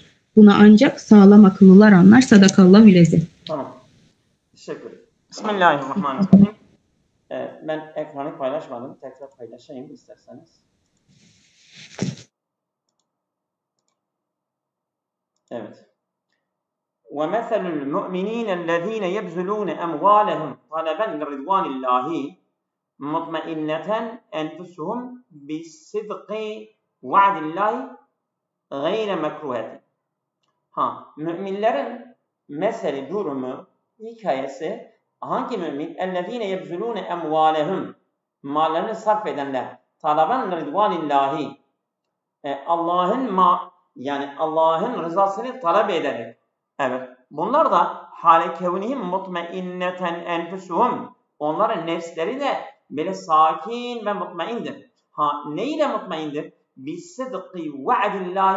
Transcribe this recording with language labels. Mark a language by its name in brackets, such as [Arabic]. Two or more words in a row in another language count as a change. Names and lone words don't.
[Turkish] Bunu ancak sağlam akıllılar anlar. Sadakallahülezim. Tamam. Teşekkür ederim. Bismillahirrahmanirrahim. Ben ekranı paylaşmadım. Tekrar paylaşayım isterseniz. Evet. [Arabic] وَمَثَلُ الْمُؤْمِنِينَ الَّذ۪ينَ يَبْذُلُونَ اَمْوَالَهُمْ طَلَبًا لِرِضْوَانِ اللّٰهِ مُطْمَئِنَّةً اَنْفُسُهُمْ بِالصِّدْقِ وَعْدِ اللّٰهِ غَيْرَ مَكْرُهَةٍ. [Turkish] Müminlerin mesele, durumu, hikayesi, hangi mümin? [Arabic] اَلَّذ۪ينَ يَبْذُلُونَ اَمْوَالَهُمْ, [Turkish] mallarını sarf edenler. [Arabic] طَلَبًا لِرِضْوَانِ اللّٰهِ, [Turkish] Allah'ın rızasını talep ederek. Evet. Bunlar da [Arabic] حال كونهم مطمئنة أنفسهم. [Turkish] Onların nefsleri de böyle sakin ve mutmaindir. Ne ile mutmaindir? [Arabic] بصدق وعد الله.